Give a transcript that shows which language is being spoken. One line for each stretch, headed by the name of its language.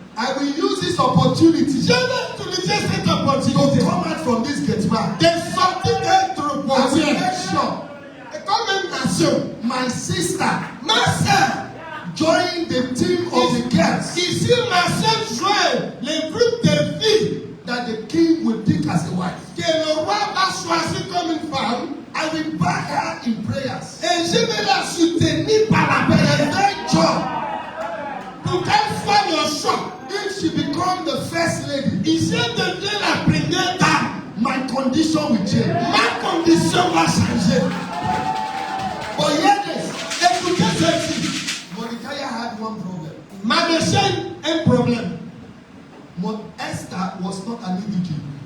English: I will use this opportunity
French: je vais utiliser cette
English: to
French: opportunité
English: come out from this gate man.
French: de sortir d'être
English: I will
French: portier.
English: make sure
French: Et comme une nation,
English: my sister
French: ma sœur,
English: join the team of the girls
French: ici ma sœur joint les groupes de filles
English: that the king will pick as a wife.
French: que le roi va choisir comme une femme
English: I will back her in prayers.
French: et je vais la soutenir par la prière
English: Eventually,
French: pour qu'elle soit le choix.
English: if she become the first lady,
French: Ici elle devient la première dame.
English: my condition will change.
French: Ma condition va changer.
English: But hear this:
French: Écoutez ceci.
English: Mordecai had one problem.
French: Manoché un problème.
English: Esther was not an indigene.